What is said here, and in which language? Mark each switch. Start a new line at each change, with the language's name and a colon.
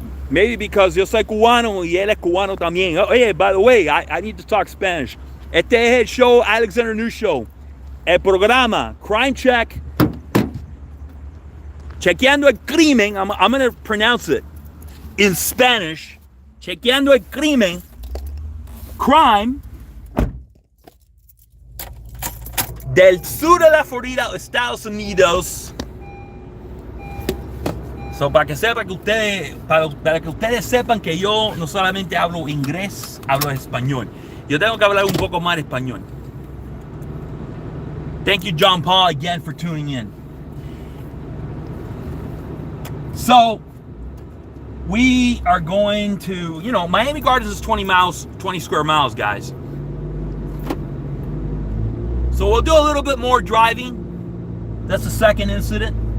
English: Maybe because
Spanish: yo soy cubano y él es cubano también.
English: Oh, hey, by the way, I need to talk Spanish.
Spanish: Este es el show,
English: Alexander News Show.
Spanish: El programa, Crime Check. Chequeando el crimen.
English: I'm going to pronounce it in Spanish.
Spanish: Chequeando el crimen. Crime. Del sur de la Florida, Estados Unidos. So, para que ustedes sepan que yo no solamente hablo inglés, hablo español. Yo tengo que hablar un poco más español.
English: Thank you, John Paul, again for tuning in. So we are going to, Miami Gardens is 20 square miles, guys. So we'll do a little bit more driving. That's the second incident.